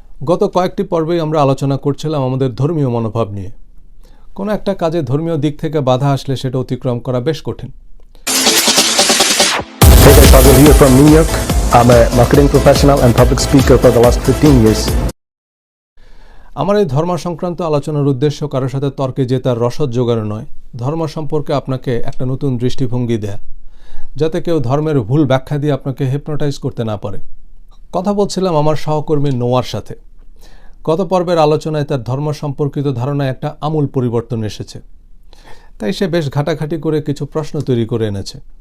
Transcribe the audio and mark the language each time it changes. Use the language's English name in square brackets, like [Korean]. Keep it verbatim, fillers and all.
[Bangla] গত কয়েকটি পর্বেই আমরা আলোচনা করছিলাম আমাদের ধর্মীয় মনোভাব নিয়ে। কোনো একটা কাজে ধর্মীয় দিক থেকে বাধা আসলে সেটা অতিক্রম করা বেশ কঠিন। [English] Hey guys, Fazil here from New York. I'm a marketing professional and public speaker for the last fifteen years. [Bangla] আমার এই ধর্ম সংক্রান্ত আলোচনার উদ্দেশ্য কারোর সাথে তর্কে জেতার রসদ জোগাড় নয়, ধর্ম সম্পর্কে আপনাকে একটা নতুন দৃষ্টিভঙ্গি দেয়া, যাতে কেউ ধর্মের ভুল ব্যাখ্যা দিয়ে আপনাকে হিপনোটাইজ করতে না পারে। কথা বলছিলাম আমার সহকর্মী নোয়ার সাথে। গত পর্বের আলোচনায় তার ধর্ম সম্পর্কিত ধারণায় একটা আমূল পরিবর্তন এসেছে, তাই সে বেশ ঘাটাঘাটি করে কিছু প্রশ্ন তৈরি করে এনেছে।